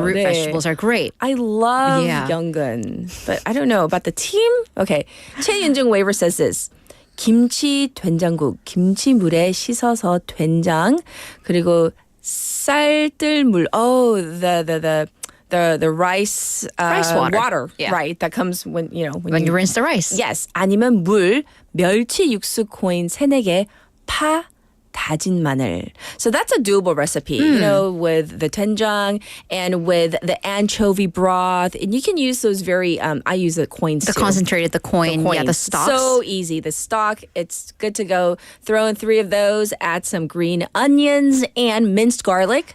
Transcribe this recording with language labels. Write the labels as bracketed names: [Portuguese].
[English] root vegetables are great. I love 연근, but I don't know about the team. Okay, 최윤중 Waver says this. [Korean] 김치 된장국, 김치물에 씻어서 된장 그리고 쌀뜨물. [English] Oh, the rice water. Yeah. Right? That comes when you rinse the rice. Yes. [Korean] 아니면 물, 멸치 육수 코인 3-4개, 파 다진 마늘. [English] So that's a doable recipe, with the doenjang and with the anchovy broth. And you can use those I use the coins too. Concentrated, the coin. Yeah, the stalks. So easy. The stock, it's good to go. Throw in 3 of those, add some green onions and minced garlic.